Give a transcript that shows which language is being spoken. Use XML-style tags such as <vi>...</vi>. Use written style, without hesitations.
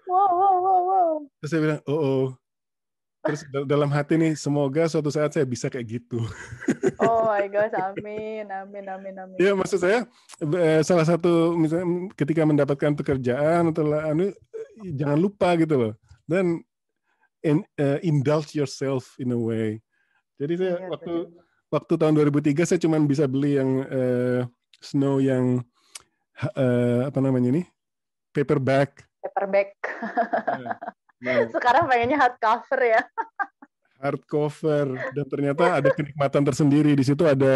<id>Wow. Terus saya bilang, Terus dalam hati nih, semoga suatu saat saya bisa kayak gitu.</id> <en>Oh my gosh, amin.</en> <id>Ya maksud saya, salah satu misalnya ketika mendapatkan pekerjaan atau jangan lupa gitu loh. Dan</id> <en>indulge yourself in a way.</en> <id>Jadi saya waktu tahun 2003 saya cuma bisa beli yang Snow yang apa namanya ini, paperback. Sekarang pengennya hardcover ya. Hardcover, dan ternyata ada kenikmatan tersendiri di situ.</id>